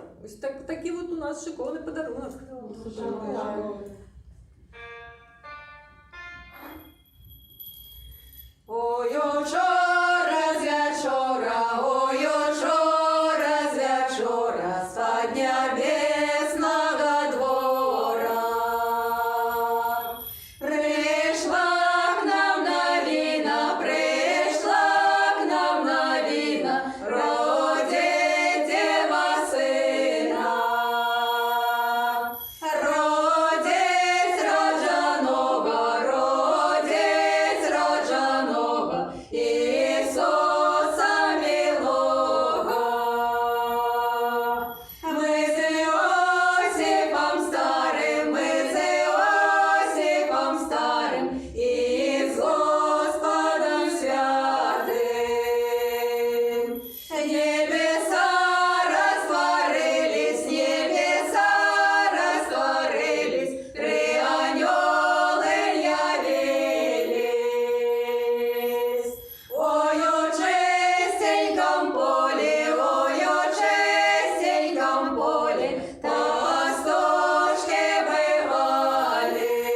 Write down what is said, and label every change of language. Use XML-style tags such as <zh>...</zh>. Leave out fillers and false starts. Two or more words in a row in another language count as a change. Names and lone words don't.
<be>Вось такі вот у нас шыкоўны падарунак. Ой, учора з вячора, ой, учора з вячора, з-пад нябеснага двора.</be> <uk>Прийшла к нам новина, родить Дева сина. Родить роджаного, Ісуса милого. Ми з Іосифом старим, і з Господом святим.</uk> <ru>Небеса растворились, три ангелы явились. Ой, у чистеньком поле, пастушки бывали.</ru>